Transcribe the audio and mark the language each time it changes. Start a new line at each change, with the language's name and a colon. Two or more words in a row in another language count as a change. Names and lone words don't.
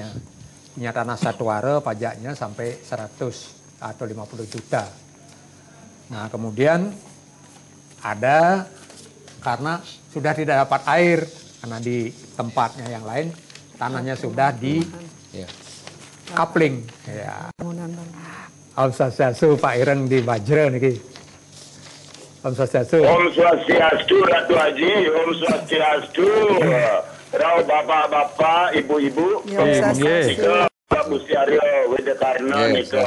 Indonesian: Punya tanah 1 are pajaknya sampai 100 atau 50 juta. Nah, kemudian ada karena sudah tidak dapat air karena di tempatnya yang lain tanahnya sudah di kapling ya. Om Swastiastu Pak Ireng di Bajra niki. Om Swastiastu. Om Swastiastu Ratu Haji, Om Swastiastu. Rau bapak-bapak, ibu-ibu.
Balinese: Nika Pak Gusti Aryo Wedekarna nika.